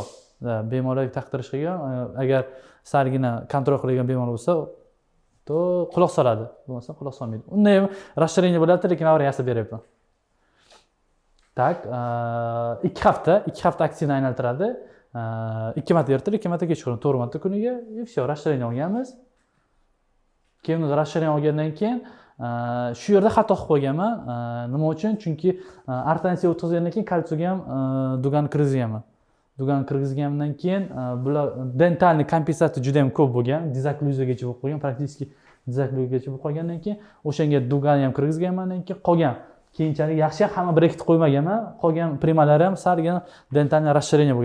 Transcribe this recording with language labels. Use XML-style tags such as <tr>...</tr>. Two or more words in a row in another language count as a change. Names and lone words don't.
<uz>Bemorlarga taqdirish qiyin. Agar salgina kontrol qilgan bemor bo'lsa, to quloq soladi. Bo'lmasa quloq solmaydi. Unda ham расширение bo'lyapti, lekin men yasab beryapman. Tak, 2 hafta aksiyani aylantiradi. 2 marta ertalab, 2 marta kechqurun, 4 marta kuniga,</uz> <ru>и все, расширение olganmiz.</ru> <uz>Keyin расширение olgandan keyin shu yerda xato qilib qo'yganman. Nima uchun? Chunki ortodontiya o'tkazgandan keyin kalsiyaga ham dugan kirgizganman. Dugan kirgizgandan keyin bular dentalniy kompensatsiya juda ham ko'p bo'lgan, dizakluziyagacha bo'lib qolgan, praktически dizakluziyagacha bo'lib qolgandan keyin o'shanga dugan ham kirgizganmandan keyin qolgan keyinchalik yaxshi hamma breket qo'ymaganman, qolgan primalari ham salgina dentalniy расширение bo'lgan.</uz>